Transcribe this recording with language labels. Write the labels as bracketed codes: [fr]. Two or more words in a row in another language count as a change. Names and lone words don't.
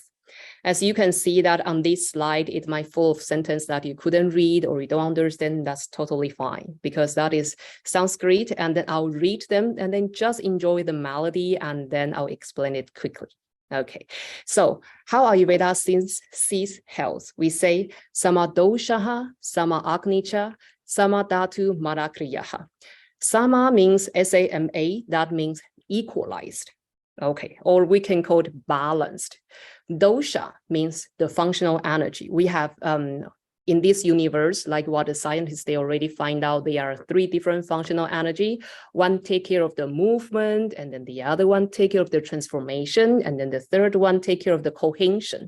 [en] As you can see that on this slide, it might full of sentence that you couldn't read or you don't understand. That's totally fine, because that is Sanskrit, and then I'll read them and then just enjoy the melody and then I'll explain it quickly. Okay, so how Ayurveda sees health? We say [sa] sama doshaha, sama agnicha, sama dhatu marakriyaha. [en] Sama means S-A-M-A, that means equalized. Okay, or we can call it balanced. Dosha means the functional energy. We have in this universe, like what the scientists, they already find out, there are 3 different functional energy. One take care of the movement, and then the other one take care of the transformation, and then the third one take care of the cohesion.